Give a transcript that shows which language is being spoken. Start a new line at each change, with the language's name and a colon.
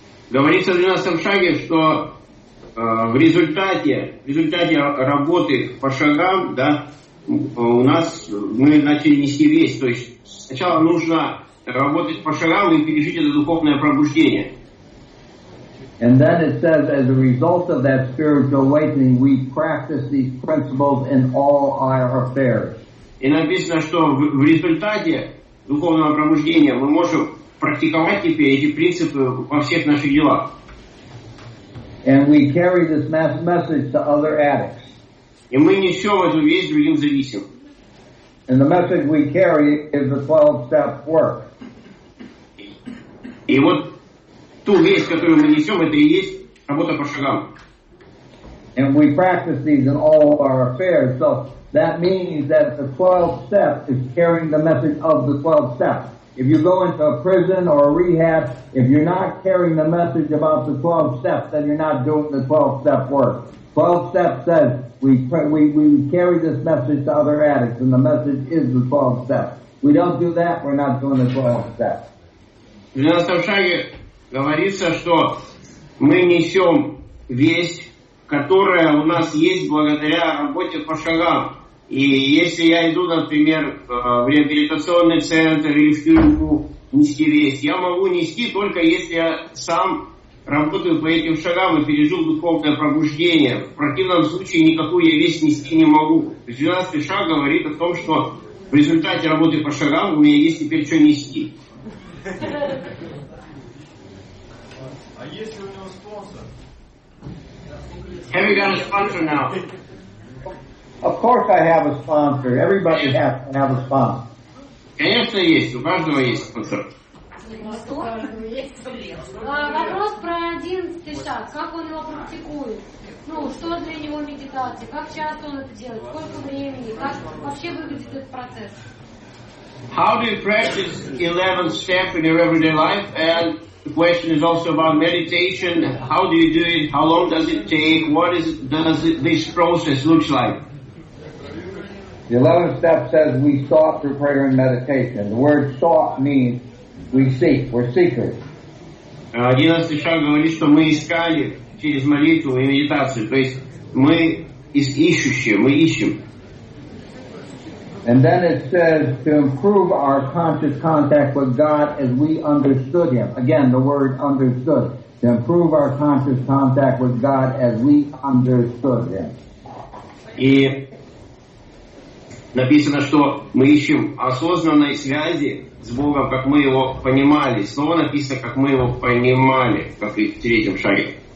Russian: Говорится в 12 шаге, что в результате работы по шагам, да, у нас мы начали нести весть. То есть сначала нужно работать по шагам и пережить это духовное пробуждение.
English: And then it says, as a result of that spiritual awakening, we practice these principles in all our affairs.
Russian: И написано, что в результате духовного пробуждения мы можем практиковать теперь эти принципы во всех наших делах.
English: And we carry this message to other addicts.
Russian: И мы несем эту весть другим зависимым.
English: And the message we carry is the 12-step work.
Russian: И вот ту весть, которую мы несем, это и есть работа по шагам.
English: And we practice these in all our affairs. So that means that the 12 steps is carrying the message of the 12 steps. If you go into a prison or a rehab, if you're not carrying the message about the 12 steps, then you're not doing the 12-step work. 12 steps says we carry this message to other addicts, and the message is the 12 steps. We don't do that, we're not doing the 12 steps.
Russian: В 12 шаге говорится, что мы несем весть, которая у нас есть благодаря работе по шагам. И если я иду, например, в реабилитационный центр или в тюрьму нести весть, я могу нести только если я сам работаю по этим шагам и пережил духовное пробуждение. В противном случае никакую я весть нести не могу. То есть 12 шаг говорит о том, что в результате работы по шагам у меня есть теперь что нести. А если у него спонсор?
English: Have you got a sponsor now? Of course I have a sponsor. Everybody has to have a sponsor.
Russian: Конечно, есть. У каждого есть спонсор. Вопрос про 11 шаг. Как он его практикует? Что для него медитация? Как часто он это делает? Сколько времени? Как вообще выглядит этот процесс?
English: How do you practice 11th step in your everyday life? And the question is also about meditation. How do you do it? How long does it take? Does this process look like? The 11th step says we sought through prayer and meditation. The word sought means we seek. We're seekers.
Russian: 11 шаг говорит, что мы искали через молитву и медитацию. То есть мы ищущие, мы ищем.
English: And then it says to improve our conscious contact with God as we understood Him. Again, the word understood. To improve our conscious contact with God as we understood Him.
Russian: И Написано, что мы ищем осознанной связи с Богом, как мы его понимали. Снова написано, как мы его понимали, как и в третьем шаге.